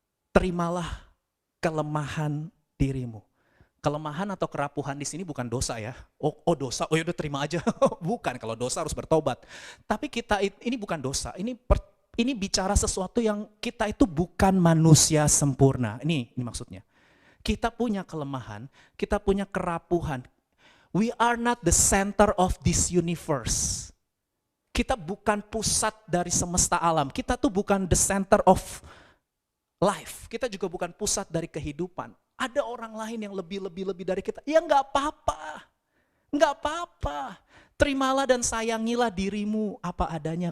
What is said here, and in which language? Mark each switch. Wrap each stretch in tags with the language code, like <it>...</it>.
<id>Terimalah kelemahan dirimu. Kelemahan atau kerapuhan di sini bukan dosa ya. Oh dosa, oh yaudah terima aja. Bukan, kalau dosa harus bertobat. Tapi kita ini bukan dosa, ini bicara sesuatu yang kita itu bukan manusia sempurna. Ini maksudnya. Kita punya kelemahan, kita punya kerapuhan.</id> <en>We are not the center of this universe.</en> <id>Kita bukan pusat dari semesta alam. Kita tuh bukan</id> <en>the center of life.</en> <id>Kita juga bukan pusat dari kehidupan. Ada orang lain yang lebih dari kita. Ya nggak apa-apa. Nggak apa-apa. Terimalah dan sayangilah dirimu apa adanya.</id>